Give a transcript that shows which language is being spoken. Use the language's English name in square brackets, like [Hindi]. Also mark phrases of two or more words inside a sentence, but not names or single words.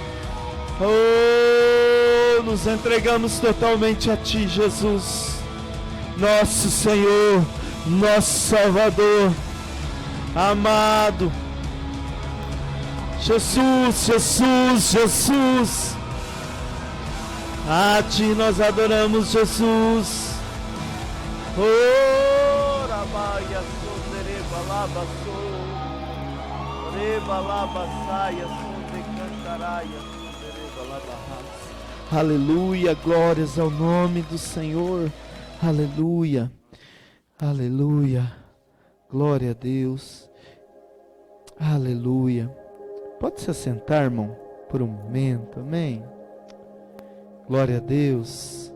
[Portuguese] Oh, nos entregamos totalmente a Ti, Jesus, nosso Senhor, nosso Salvador, amado. Jesus, Jesus, Jesus. A Ti nós adoramos, Jesus. Oh, Rabaia, Sodereba, Laba, So, Reba, Laba, Saia, Sonde, Cantaraia, Sodereba, Laba, aleluia, glórias ao nome do Senhor. Aleluia, aleluia, glória a Deus. Aleluia. Pode se assentar, irmão, por um momento, amém? Glória a Deus.